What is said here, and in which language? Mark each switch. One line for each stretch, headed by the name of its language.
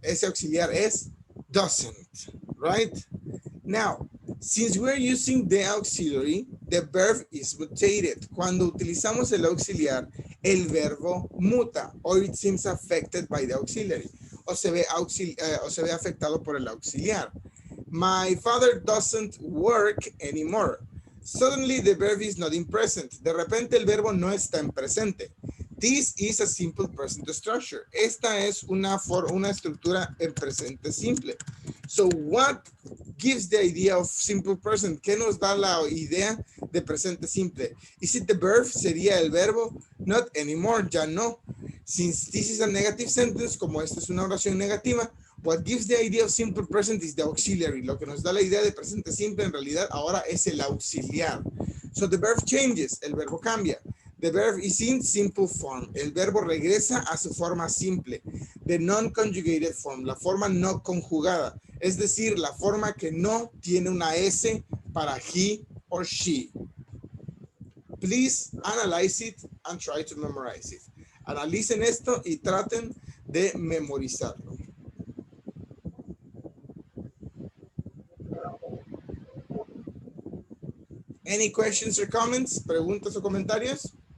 Spanish: Ese auxiliar es
English: doesn't, right? Now, since we're using the auxiliary, the verb is mutated.
Spanish: Cuando utilizamos el auxiliar, el verbo muta,
English: or it seems affected by the auxiliary,
Spanish: o se ve afectado por el auxiliar.
English: My father doesn't work anymore. Suddenly the verb is not in present.
Spanish: De repente el verbo no está en presente.
English: This is a simple present structure.
Spanish: Esta es una estructura en presente simple.
English: So what gives the idea of simple present?
Spanish: ¿Qué nos da la idea de presente simple?
English: Is it the verb?
Spanish: ¿Sería el verbo?
English: Not anymore,
Spanish: ya no.
English: Since this is a negative sentence,
Spanish: como esta es una oración negativa,
English: what gives the idea of simple present is the auxiliary.
Spanish: Lo que nos da la idea de presente simple en realidad ahora es el auxiliar.
English: So the verb changes,
Spanish: el verbo cambia.
English: The verb is in simple form.
Spanish: El verbo regresa a su forma simple.
English: The non-conjugated form,
Spanish: la forma no conjugada. Es decir, la forma que no tiene una S para he or she.
English: Please analyze it and try to memorize it.
Spanish: Analicen esto y traten de memorizarlo.
English: Any questions or comments?
Spanish: ¿Preguntas o comentarios?